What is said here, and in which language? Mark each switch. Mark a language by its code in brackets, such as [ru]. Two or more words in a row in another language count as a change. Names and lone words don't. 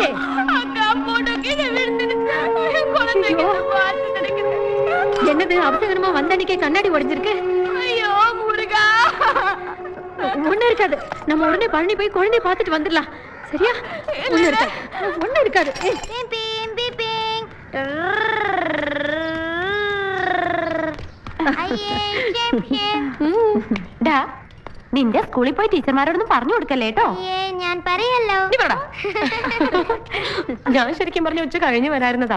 [ta] அக்கா போட்டோ கீழே விழுந்துடுச்சு. குழந்தைக்கு பாத்து கிடைக்குது. என்னது அவசரமா வந்த அன்னைக்கே கண்ணாடி உடைஞ்சிருக்கு? ஐயோ முருகா. ஒண்ணு இருக்காது. நம்ம உடனே பழனி போய் குழந்தைய பார்த்துட்டு வந்துடலாம். சரியா? ஒண்ணு இருக்காது. [ml] നിന്റെ സ്കൂളിൽ പോയി ടീച്ചർമാരോടൊന്നും പറഞ്ഞു കൊടുക്കല്ലേട്ടോ. ഞാൻ പറയല്ലോ. ഞാൻ ശരിക്കും പറഞ്ഞ ഉച്ച കഴിഞ്ഞു വരായിരുന്നതാ.